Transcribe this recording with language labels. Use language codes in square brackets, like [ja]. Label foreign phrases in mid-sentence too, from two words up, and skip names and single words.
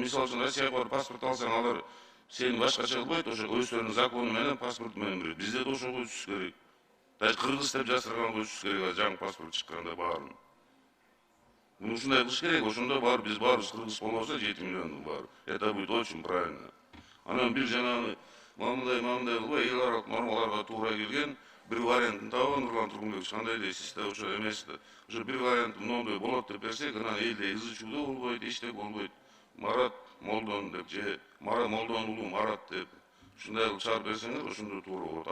[ky] Мисалы үчүн Россияга барып паспорт алсаң, алар сени башкача кылбайт, ошо өздөрүнүн закону менен паспорт менен берет. Бизде да ошого өтүш керек. Даже кыргыз деп жасырганга өтүш керек, жаңы паспорт чыкканда баарын. Муну ушундай кылыш керек, ошондо бар биз баарыбыз кыргыз болбосо 7 миллиондун баары. [ru] Это будет очень правильно. [ky] Анан бир жанагы мамындай кылбай, эл аралык нормаларга туура келген бир вариантын табы. Нурлан Тургунбекович, кандай дейсиз да, ошо эмес да. Ошо бир вариант мондой болот деп берсек, анан элде ызы чуу болбойт, эчтеке болбойт. Марат Молдон деп же Молдон уулу Марат деп ушундай кылып чыгарып берсеңер, ошондо туура болот.